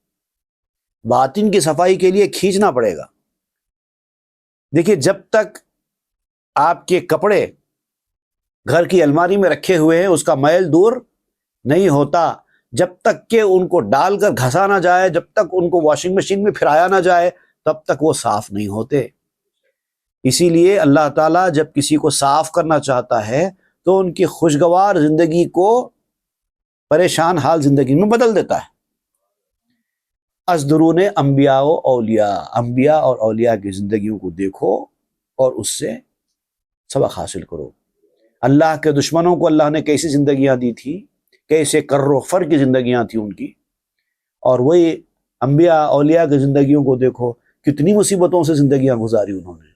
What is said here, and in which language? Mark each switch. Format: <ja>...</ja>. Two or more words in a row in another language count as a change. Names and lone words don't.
<ur>باطن کی صفائی کے لیے کھینچنا پڑے گا۔ دیکھیے، جب تک آپ کے کپڑے گھر کی الماری میں رکھے ہوئے ہیں اس کا میل دور نہیں ہوتا، جب تک کہ ان کو ڈال کر گھسا نہ جائے، جب تک ان کو واشنگ مشین میں پھرایا نہ جائے، تب تک وہ صاف نہیں ہوتے۔ اسی لیے اللہ تعالیٰ جب کسی کو صاف کرنا چاہتا ہے تو ان کی خوشگوار زندگی کو پریشان حال زندگی میں بدل دیتا ہے۔</ur> <fa>از درون انبیاء و اولیاء،</fa> <ur>انبیاء اور اولیاء کی زندگیوں کو دیکھو اور اس سے سبق حاصل کرو۔ اللہ کے دشمنوں کو اللہ نے کیسی زندگیاں دی تھی، کیسے کر و فر کی زندگیاں تھیں ان کی، اور وہی انبیاء اولیاء کی زندگیوں کو دیکھو، کتنی مصیبتوں سے زندگیاں گزاری انہوں نے۔</ur>